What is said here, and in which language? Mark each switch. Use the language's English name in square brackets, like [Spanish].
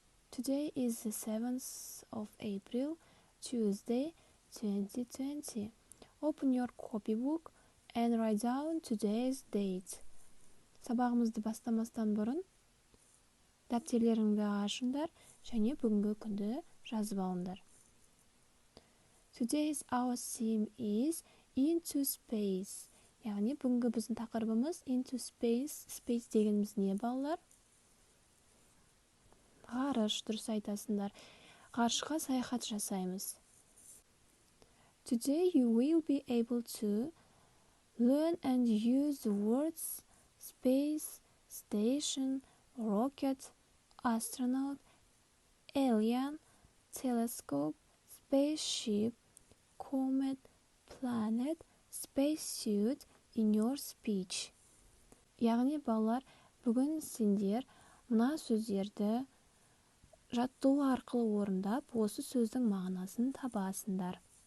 [English] Today is the 7th of April, Tuesday, 2020. Open your copybook and write down today's date. [Kazakh] Сабағымызды бастамастан бұрын дәптерлеріңді ашыңдар және бүгінгі күнді жазып алыңдар. [English] Today's our theme is into space. [Kazakh] Яғни бүгінгі біздің тақырыбымыз [English] into space. [Kazakh] Space дегеніміз не, балалар? Ғарыш, дұрыс айтасыңдар. Ғарышқа саяхат жасаймыз. [English] Today you will be able to learn and use the words space, station, rocket, astronaut, alien, telescope, spaceship, comet, planet, spacesuit in your speech. [Kazakh] Яғни балалар, бүгін сендер мына сөздерді жаттығу арқылы орындап, осы сөздің мағынасын табасыңдар.